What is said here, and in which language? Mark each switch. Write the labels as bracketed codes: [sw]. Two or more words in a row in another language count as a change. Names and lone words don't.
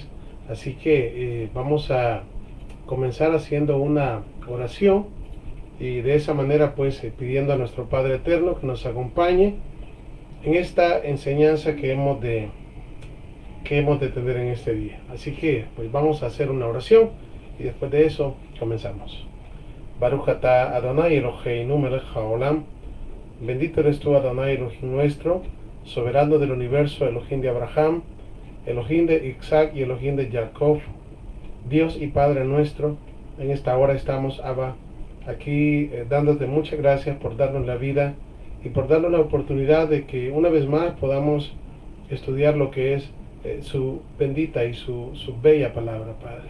[es] Así que vamos a comenzar haciendo una oración y de esa manera pidiendo a nuestro Padre Eterno que nos acompañe en esta enseñanza que hemos de tener en este día. Así que pues vamos a hacer una oración y después de eso comenzamos. [he] ברוך אתה אדוני אלוהינו מלך העולם. [es] Bendito eres tú, Adonai Elohim nuestro, soberano del universo, Elohim de Abraham, Elohim de Isaac y Elohim de Jacob, Dios y Padre nuestro. En esta hora estamos, Abba, aquí dándote muchas gracias por darnos la vida y por darnos la oportunidad de que una vez más podamos estudiar lo que es su bendita y su bella palabra, Padre.